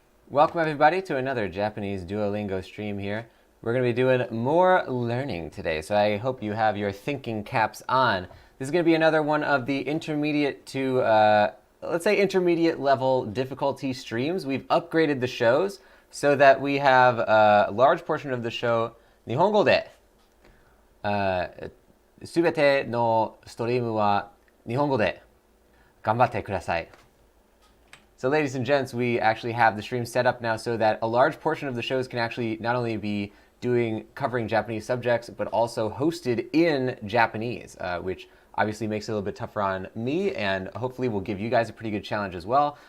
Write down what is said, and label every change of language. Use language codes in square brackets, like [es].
[en] Welcome everybody to another Japanese Duolingo stream here. We're going to be doing more learning today, so I hope you have your thinking caps on. This is going to be another one of the intermediate to, let's say intermediate level difficulty streams. We've upgraded the shows so that we have a large portion of the show [ja] Nihongo de. すべてのストリームは日本語で頑張ってください。 [en] So ladies and gents, we actually have the stream set up now so that a large portion of the shows can actually not only be covering Japanese subjects, but also hosted in Japanese, which obviously makes it a little bit tougher on me, and hopefully will give you guys a pretty good challenge as well.